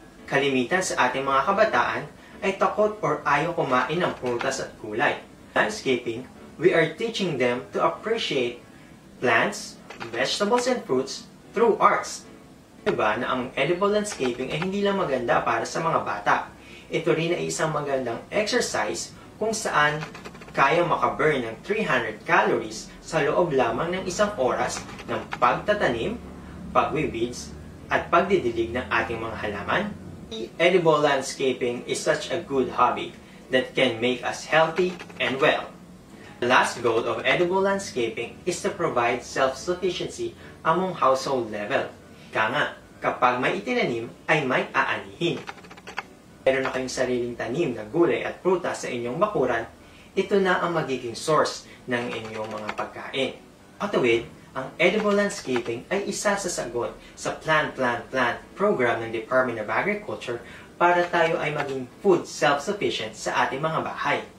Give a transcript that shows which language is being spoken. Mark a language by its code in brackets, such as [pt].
[tl] Kalimitan sa ating mga kabataan ay takot or ayaw kumain ng prutas at gulay. [en] Landscaping, we are teaching them to appreciate plants, vegetables, and fruits through arts. [tl] Diba na ang edible landscaping ay hindi lang maganda para sa mga bata. Ito rin ay isang magandang exercise kung saan kaya makaburn ng 300 calories sa loob lamang ng isang oras ng pagtatanim, pagwiweeds, at pagdidilig ng ating mga halaman. [en] Edible landscaping is such a good hobby that can make us healthy and well. The last goal of edible landscaping is to provide self-sufficiency among household level. [tl] Ika nga, kapag may itinanim ay may aanihin. Meron na kayong sariling tanim na gulay at prutas sa inyong bakuran, ito na ang magiging source ng inyong mga pagkain. Otherwise, ang edible landscaping ay isa sa sagot sa Plan program ng Department of Agriculture para tayo ay maging food self-sufficient sa ating mga bahay.